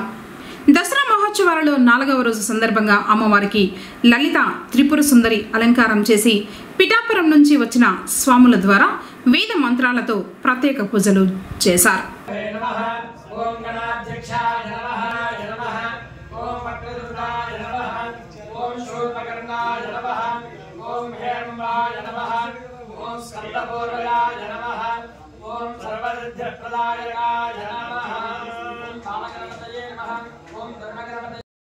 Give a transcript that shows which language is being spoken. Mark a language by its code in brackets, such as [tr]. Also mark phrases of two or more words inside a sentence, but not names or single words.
[te] దసరా మహోత్సవాలలో 4వ రోజు సందర్భంగా అమ్మవారికి లలిత త్రిపుర సుందరి అలంకారం చేసి పిఠాపురం నుంచి వచ్చిన స్వాముల ద్వారా వేద మంత్రాలతో ప్రత్యేక పూజలు చేశారు. [sa] ओम स्कंदपूर्वजाय नमः ओम सर्वसिद्धिप्रदायकाय नमः कामगणपतये नमः ओम धर्मगणपतये